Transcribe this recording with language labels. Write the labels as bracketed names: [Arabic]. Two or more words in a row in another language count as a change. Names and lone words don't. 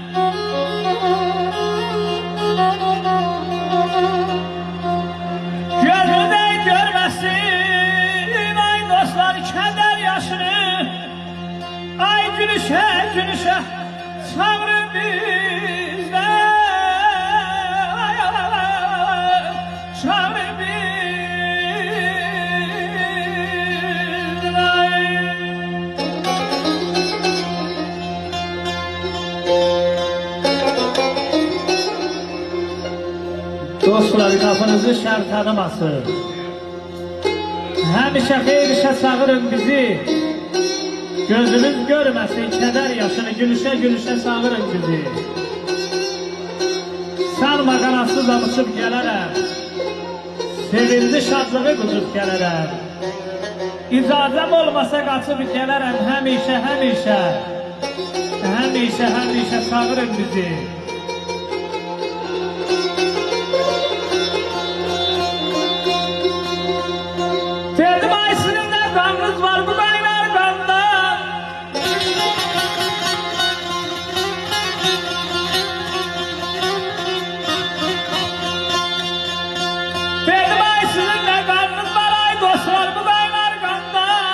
[Turkish] Gözünden görmesin ay dostlar keder yaşını. Ay gülüşe gülüşe çağırın bizden. Ay, çağırın bizden. Ay. Dostlar, kapınızı şər tanımasın. [Azerbaijani] Həmişə xeyir işə çağırın bizi. Gözümüz görməsin kədər yaşını, gülüşə gülüşə çağırın bizi. Salma qanasız uçub gələrəm, sevinci şadlığı qucub gələrəm. İcazəm olmasa qaçıb gələrəm həmişə, həmişə. Həmişə, həmişə çağırın bizi. [Turkish] Dedim ay sizin ne kanınız var bu dayılar kanda. Dedim ay sizin ne kanınız var ay dostlar bu dayılar kanda.